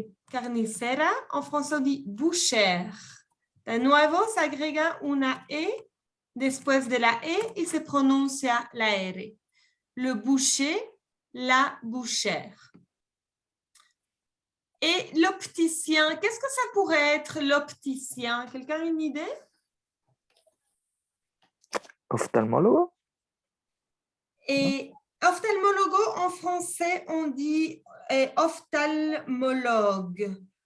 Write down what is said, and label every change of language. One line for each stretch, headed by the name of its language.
French: Carnicera, en français on dit bouchère.
Spanish: De nuevo se agrega una E después de la E y se pronuncia la R.
French: Le boucher, la bouchère. Et l'opticien, qu'est-ce que ça pourrait être l'opticien? Quelqu'un a une idée?
Spanish: Oftalmólogo.
French: Et ophtalmologo, en français, on dit ophtalmologue.